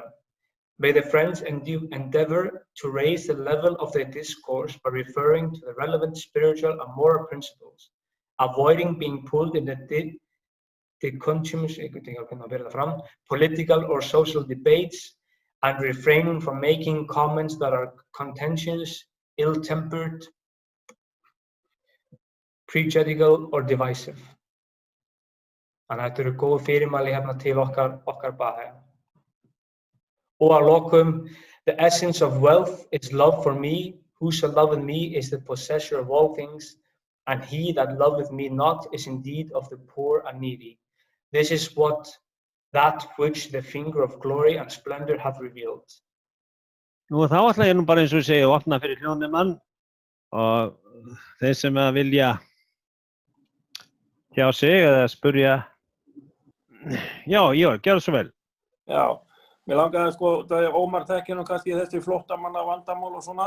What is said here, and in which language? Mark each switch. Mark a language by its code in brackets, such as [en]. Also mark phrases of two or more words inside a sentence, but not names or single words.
[en] May the friends endeavor to raise the level of their discourse by referring to the relevant spiritual and moral principles, avoiding being pulled in the conscious, political or social debates, and refraining from making comments that are contentious, ill-tempered, prejudicial or divisive. [is] Þannig að þetta eru góð fyrirmæli hérna til okkar Baha'i. Og að lokum, [en] the essence of wealth is love for me. Who shall loveth me is the possessor of all things, and he that loveth me not is indeed of the poor and needy. This is that which the finger of glory and splendor hath revealed. [is] Nú þá ætla ég bara eins og segja að opna fyrir hljóðnemann og þeir sem að vilja tjá sig eða spurja. Já, gjörðu svo vel. Já, mér langaði það Ómar þekkir kannski þessi flóttamanna vandamál og svona.